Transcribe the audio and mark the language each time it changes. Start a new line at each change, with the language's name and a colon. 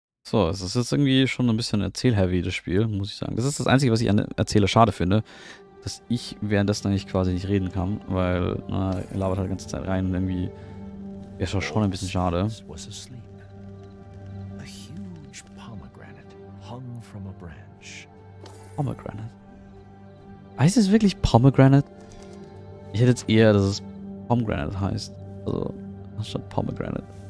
German: So, es ist jetzt irgendwie schon ein bisschen erzählheavy, das Spiel, muss ich sagen. Das ist das Einzige, was ich an Erzähler schade finde, dass ich währenddessen eigentlich quasi nicht reden kann, weil er labert halt die ganze Zeit rein und irgendwie wäre es schon ein bisschen schade.
English: Was asleep. A huge pomegranate hung from a branch. Pomegranate.
German: Heißt es wirklich Pomegranate? Ich hätte jetzt eher, dass es Pomegranate heißt. Also, anstatt Pomegranate.